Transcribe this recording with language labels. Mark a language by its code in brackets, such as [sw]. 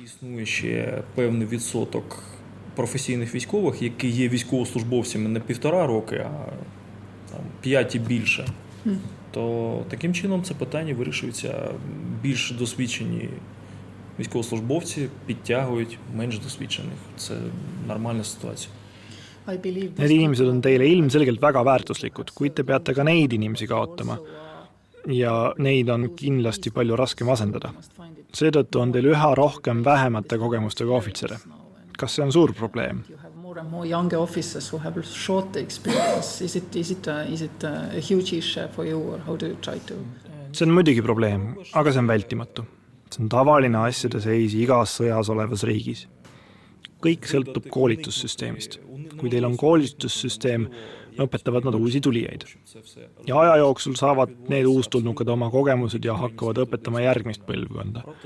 [uk] Існує ще певний відсоток професійних військових, які є військовослужбовцями не 1,5 роки, а 5 і більше. То таким чином це питання вирішується. Більш досвідчені військовослужбовці підтягують менш досвідчених. Це нормальна ситуація. [et] Need inimesed on teile ilmselgelt väga väärtuslikud, kuid te peate ka neid inimesi kaotama. Ja neid on kindlasti palju raskem asendada. Seetõttu on teil üha rohkem vähemate kogemustega ohvitsere. Kas see on suur probleem? [en] More and more younger officers who have short experience. Is it a huge issue for you or how do you try to? [et] See on muidugi probleem, aga see on vältimatu. See on tavaline asjade seis igas sõjas olevas riigis. Kõik sõltub koolitussüsteemist. Kui teil on koolitussüsteem, õpetavad nad uusi tulijaid. Ja aja jooksul saavad need uustulnukad oma kogemused ja hakkavad õpetama järgmist põlvkonda.